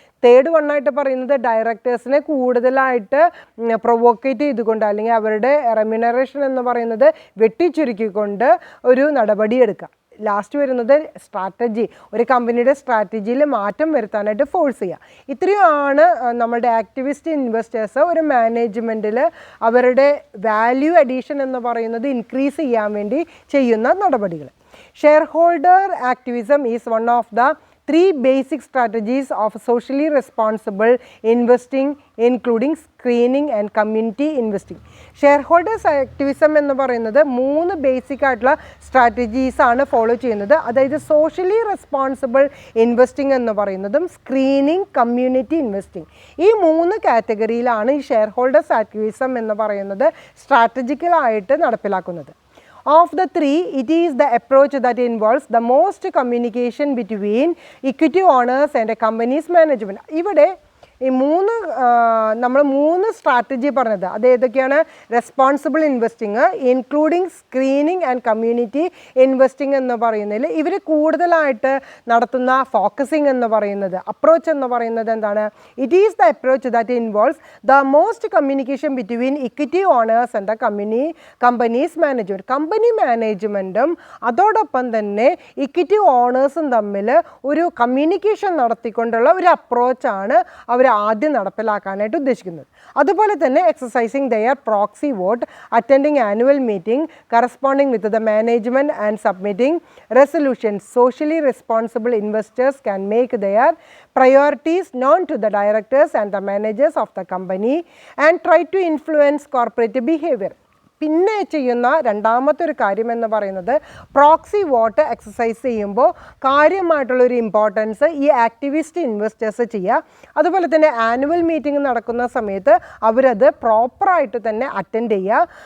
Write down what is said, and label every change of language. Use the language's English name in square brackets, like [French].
[Malayalam] Third വണ്ണായിട്ട് പറയുന്നത് ഡയറക്ടേഴ്സിനെ കൂടുതലായിട്ട് provoke ചെയ്തുകൊണ്ട് അല്ലെങ്കിൽ അവരുടെ റെമ്യൂണറേഷൻ എന്ന് പറയുന്നത് വെട്ടിച്ചുരുക്കിക്കൊണ്ട് ഒരു നടപടി എടുക്കുക. ലാസ്റ്റ് വരുന്നത് സ്ട്രാറ്റജി, ഒരു കമ്പനിയുടെ സ്ട്രാറ്റജിയിൽ മാറ്റം വരുത്താനായിട്ട് ഫോഴ്സ് ചെയ്യുക. ഇത്രയുമാണ് നമ്മളുടെ ആക്ടിവിസ്റ്റ് ഇൻവെസ്റ്റേഴ്സ് ഒരു മാനേജ്മെൻറ്റിൽ അവരുടെ വാല്യൂ അഡീഷൻ എന്ന് പറയുന്നത് ഇൻക്രീസ് ചെയ്യാൻ വേണ്ടി ചെയ്യുന്ന നടപടികൾ. [English] Shareholder activism is one of the 3 basic strategies of socially responsible investing, including screening and community investing. [Malayalam] Share holders activism എന്ന് പറയുന്നത് 3 ബേസിക് ആയിട്ടുള്ള സ്ട്രാറ്റജീസാണ് ഫോളോ ചെയ്യുന്നത്. അതായത് സോഷ്യലി റെസ്പോൺസിബിൾ ഇൻവെസ്റ്റിംഗ് എന്ന് പറയുന്നതും സ്ക്രീനിങ്, കമ്മ്യൂണിറ്റി ഇൻവെസ്റ്റിംഗ്, ഈ 3 കാറ്റഗറിയിലാണ് ഈ ഷെയർ ഹോൾഡേഴ്സ് ആക്ടിവിസം എന്ന് പറയുന്നത് സ്ട്രാറ്റജിക്കലായിട്ട് നടപ്പിലാക്കുന്നത്. [English] Of the 3, it is the approach that involves the most communication between equity owners and a company's management. [Malayalam] ഇവിടെ ഈ നമ്മൾ 3 സ്ട്രാറ്റജി പറഞ്ഞത് അത് ഏതൊക്കെയാണ്? [English] responsible investing, including screening and community investing [Malayalam] എന്ന് പറയുന്നതിൽ ഇവർ കൂടുതലായിട്ട് നടത്തുന്ന ഫോക്കസിങ് എന്ന് പറയുന്നത്, അപ്രോച്ച് എന്ന് പറയുന്നത് എന്താണ്? [English] It is the approach that involves the most communication between equity owners and the company's management. [Malayalam] Company മാനേജ്മെൻറ്റും അതോടൊപ്പം തന്നെ ഇക്വിറ്റി ഓണേഴ്സും തമ്മിൽ ഒരു കമ്മ്യൂണിക്കേഷൻ നടത്തിക്കൊണ്ടുള്ള ഒരു അപ്രോച്ചാണ് അവർ അവർ ആദ്യം നടപ്പിലാക്കാനായിട്ട് ഉദ്ദേശിക്കുന്നത്. അതുപോലെ തന്നെ [English] Exercising their proxy vote, attending annual meeting corresponding with the management and submitting resolutions. Socially responsible investors can make their priorities known to the directors and the managers of the company and try to influence corporate behavior. [Malayalam] പിന്നെ ചെയ്യുന്ന രണ്ടാമത്തെ ഒരു കാര്യം എന്ന് പറയുന്നത് proxy vote exercise ചെയ്യുമ്പോൾ കാര്യമായിട്ടുള്ളൊരു importance ഈ activist investors ചെയ്യുക. അതുപോലെ തന്നെ ആനുവൽ മീറ്റിംഗ് നടക്കുന്ന സമയത്ത് അവരത് പ്രോപ്പറായിട്ട് തന്നെ അറ്റൻഡ് ചെയ്യുക.